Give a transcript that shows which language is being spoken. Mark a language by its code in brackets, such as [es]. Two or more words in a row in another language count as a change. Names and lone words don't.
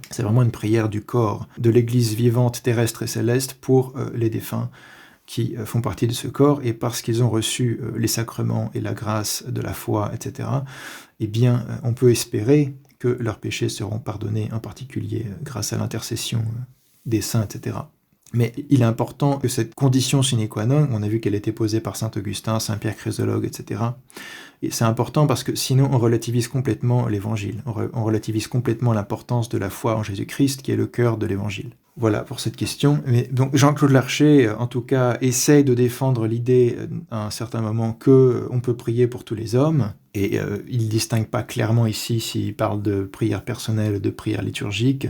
[fr] C'est vraiment une prière du corps, de l'Église vivante, terrestre et céleste pour les défunts qui font partie de ce corps, et parce qu'ils ont reçu les sacrements et la grâce de la foi, etc., eh bien, on peut espérer que leurs péchés seront pardonnés, en particulier grâce à l'intercession des saints, etc. Mais il est important que cette condition [la] sine qua non, [fr] on a vu qu'elle était posée par saint Augustin, saint Pierre Chrysologue, etc. Et c'est important parce que sinon on relativise complètement l'évangile, on relativise complètement l'importance de la foi en Jésus-Christ qui est le cœur de l'évangile. Voilà pour cette question. Mais donc Jean-Claude Larcher, en tout cas, essaye de défendre l'idée à un certain moment qu'on peut prier pour tous les hommes, et il ne distingue pas clairement ici s'il parle de prière personnelle ou de prière liturgique.